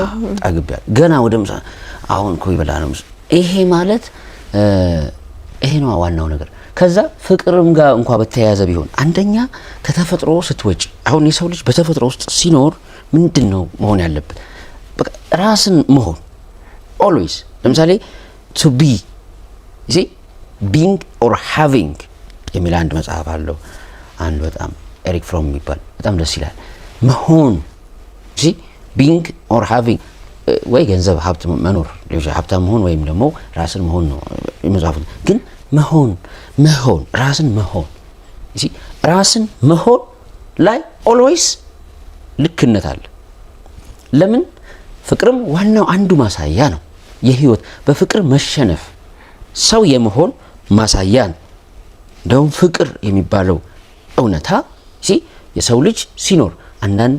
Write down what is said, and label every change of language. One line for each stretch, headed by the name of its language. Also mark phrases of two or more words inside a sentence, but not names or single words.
Amharic: ገና ወደ ምሳ አሁን እኮ ይበላ ነው። ይሄ ማለት ይሄ ነው ዋናው ነገር። ከዛ ፍቅርም ጋር እንኳን በተያያዘ ቢሆን አንደኛ ከተፈጥሮ ስትወጪ፣ አሁን የሰው ልጅ በተፈጥሮ ውስጥ ሲኖር ምንድነው መሆን ያለበት? በቃ ራስን መሆን always። ለምሳሌ
English: to be being or having
Amharic: የሚል አንድ መጽሐፍ አለው አንድ በጣም ኤሪክ ፍሮም የሚባል በጣም ደስ ይላል። መሆን
English: being or having
Amharic: ወይ ገንዘብ ሀብት መኖር ሀብታም መሆን ወይም ደግሞ ራስን መሆን ነው የመጽሐፉ። ግን መሆን ራስን መሆን ራስን መሆን ላይ always ልክነት አለ። ለምን? ፍቅርም ዋናው አንዱ ማሳያ ነው የህይወት በፍቅር መሸነፍ ሰው የመሆን ማሳያ ነው። እንደውም ፍቅር የሚባለው እውነታ የሰው ልጅ ሲኖር አንዳንዴ